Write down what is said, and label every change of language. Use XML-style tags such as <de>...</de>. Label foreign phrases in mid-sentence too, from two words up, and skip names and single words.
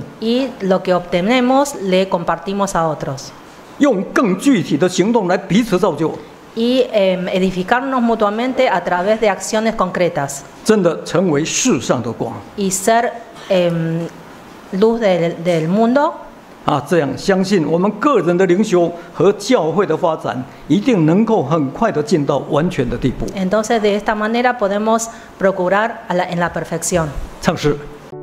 <es>Y lo que obtenemos le compartimos a otros.</es> <zh>用更具体的行动来彼此造就，</zh> <es>Y edificarnos mutuamente a través de acciones concretas.</es> <zh>真的成为世上的光</zh> <es>Y ser luz del mundo. 啊！</es> <zh>这样相信我们个人的灵修和教会的发展，一定能够很快的进到完全的地步。</zh> <es>Entonces de esta manera podemos procurar en la perfección.</es> <zh>唱诗。</zh>